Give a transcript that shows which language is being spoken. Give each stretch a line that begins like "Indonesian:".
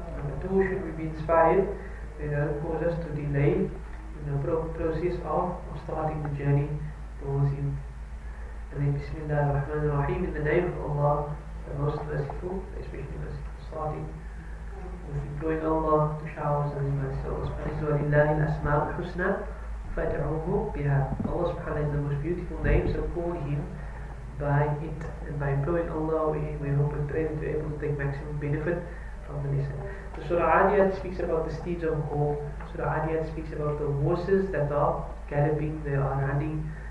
English: Number two, should we be inspired, they don't cause us to delay the process of starting the journey towards Him. And then Bismillah ar-Rahman ar-Rahim, in the name of Allah, the most merciful, especially merciful, starting with imploring Allah to shower us with His mercy.
Arabic: Allah subhanahu wa ta'ala, وَلِلَّهِ الْأَسْمَاءُ الْحُسْنَى فَادْعُوهُ بِهَا.
English: Allah subhanahu wa ta'ala is the most beautiful name, so call Him by it. And by imploring Allah, we hope and pray that we're able to take maximum benefit from the lesson. The Surah Al-Aadiyat speaks about the steeds of war. Surah Al-Aadiyat speaks about the horses that are galloping, they are running.